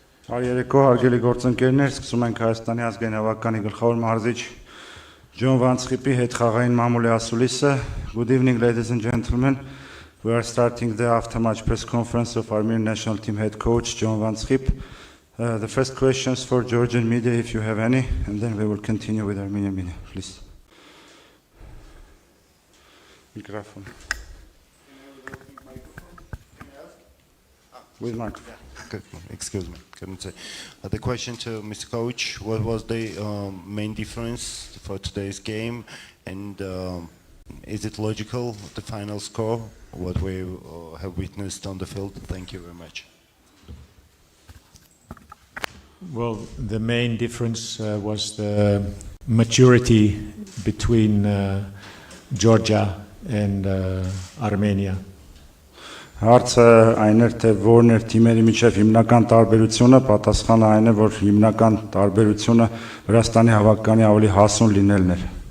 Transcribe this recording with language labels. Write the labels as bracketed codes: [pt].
[hy] Երեկո հարգելի գործընկերներ, սկսում ենք Հայաստանի ազգային հավաքականի գլխավոր մարզիչ Սխիպի հետխաղային մամուլի ասուլիսը. [en] Good evening, ladies and gentlemen. We are starting the after-match press conference of Armenian national team head coach Skhip. The first questions for Georgian media, if you have any, and then we will continue with Armenian media. Please. Microphone. With microphone. Excuse me, couldn't say. The question to Mr. Coach, what was the main difference for today's game, and is it logical, the final score, what we have witnessed on the field? Thank you very much. Well, the main difference was the maturity between Georgia and Armenia. [hy] Հարցը այն էր, թե որն էր թիմերի միջև հիմնական տարբերությունը, պատասխանը այն է, որ հիմնական տարբերությունը Վրաստանի հավաքականի ավելի հասուն լինելն էր։